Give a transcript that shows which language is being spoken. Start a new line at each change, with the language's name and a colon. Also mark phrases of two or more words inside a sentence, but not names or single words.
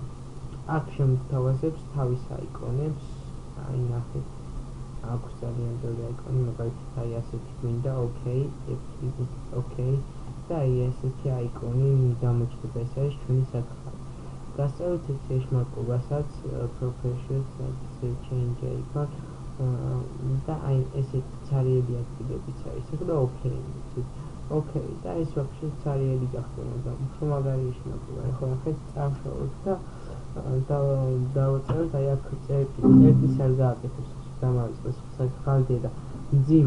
Georgian: აქ შემთავაზებს თავის აიკონებს, აი ნახეთ, აქვს ძალიან ბევრი აიკონი, მაგალითად ასეთი გვინდა, OK და ესეთი აიკონი გამოჩნდება, ეს არის ჩვენი საქაღალდე. გასწავლეთ ეს ეშმაკობასაც
English: professions change icon
Georgian: და აი ესეთი ცარიელი ადგილებიც არის. ეხლა OK და ეს ვაფშე ცარიელი გახდა, მაგრამ უფრო მაგარი ეშმაკობა. ეხლა ნახეთ, წავშალოთ და დავაწეროთ აი აქ წერტის არ გააკეთებს დამავიწყდეს საქაღალდე და მძიმე.